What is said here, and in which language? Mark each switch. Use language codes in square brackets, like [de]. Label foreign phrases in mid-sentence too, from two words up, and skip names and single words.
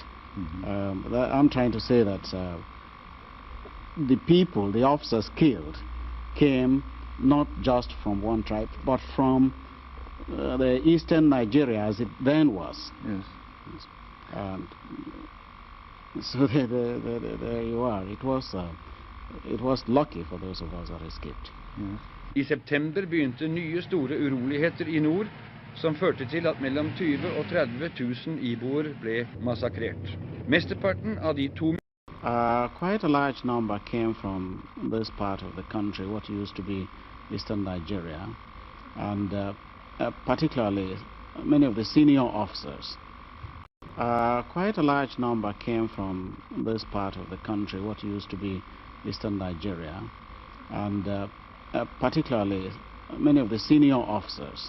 [en] I'm trying to say that the people, the officers killed, came not just from one tribe, but from the eastern Nigeria as it then was. Yes. And so there you are. It was lucky for those of us that escaped. Yes. [no] I september begynte nye store uroligheter I nord, som førte til at mellom 20 og 30 000 iboer ble massakrert. Mesteparten av de 2 [en] Quite a large number came from this part of the country, what used to be eastern Nigeria, and particularly many of the senior officers. Quite a large number came from this part of the country, what used to be eastern Nigeria, and particularly many of the senior officers.